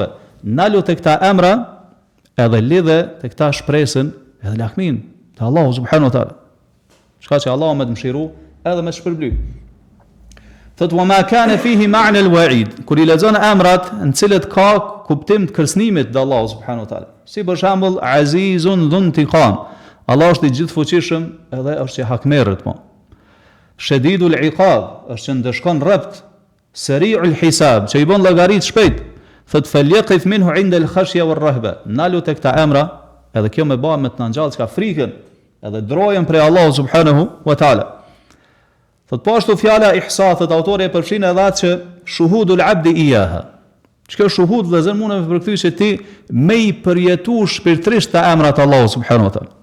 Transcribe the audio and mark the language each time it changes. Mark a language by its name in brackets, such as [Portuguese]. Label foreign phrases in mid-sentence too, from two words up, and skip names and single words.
[Albanian] Nalu te këta emra, edhe lidhe te këta shpresën, edhe lakmin te Allahu [Arabic] سبحانه وتعالى. [Albanian] Shka që Allahu më të mëshiru, edhe më të shpërbly. [Arabic] Thot وما كان فيه معنى الوعيد, [Albanian] kur i lexon emrat në cilët ka kuptim të kërcënimit te Allahu [Arabic] سبحانه وتعالى. [Albanian] Si për shembull [Arabic] عزيز ذو انتقام. [Albanian] Allah është i gjithfuqishëm edhe është i hakmerrët po. [Arabic] شديد العقاب, [Albanian] është që ndeshkon rrept, [Arabic] سريع الحساب, [Albanian] që i bën llogarit shpejt. [Arabic] Thot فليقف منه عند الخشية والرهبة. [Albanian] Nalu te këta emra, edhe kjo më bën me të na ngjall çka frikën, edhe drojën prej Allahu [Arabic] سبحانه وتعالى. [Albanian] Thot po ashtu fjala ihsa, thot autori e përfshin edhe atë që [Arabic] شهود العبد إياها. [Albanian] Çka shuhud vëllazër mund të përkthy se ti me i përjetu shpirtërisht të emrat Allahu [Arabic] سبحانه وتعالى.